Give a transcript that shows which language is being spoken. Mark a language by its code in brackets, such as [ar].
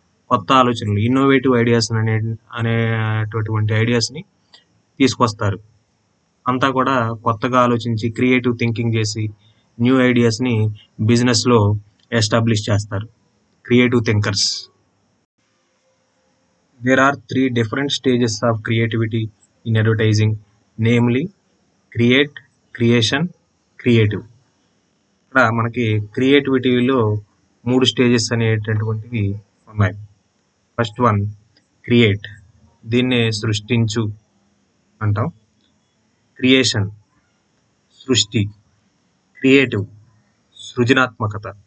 [te] కొత్త ఆలోచనలు, innovative ideas అనేటటువంటి ఐడియాస్ని తీసుకొస్తారు. అంతా కూడా కొత్తగా ఆలోచించి క్రియేటివ్ థింకింగ్ చేసి న్యూ ఐడియాస్ని బిజినెస్లో ఎస్టాబ్లిష్ చేస్తారు creative thinkers. [en] There are 3 different stages of creativity in advertising, namely create, creation, creative. [te] ఇక్కడ మనకి క్రియేటివిటీలో 3 స్టేజెస్ అనేటటువంటివి ఉన్నాయి. ఫస్ట్ వన్ క్రియేట్, దీన్నే సృష్టించు అంటాం. క్రియేషన్ సృష్టి, క్రియేటివ్ సృజనాత్మకత.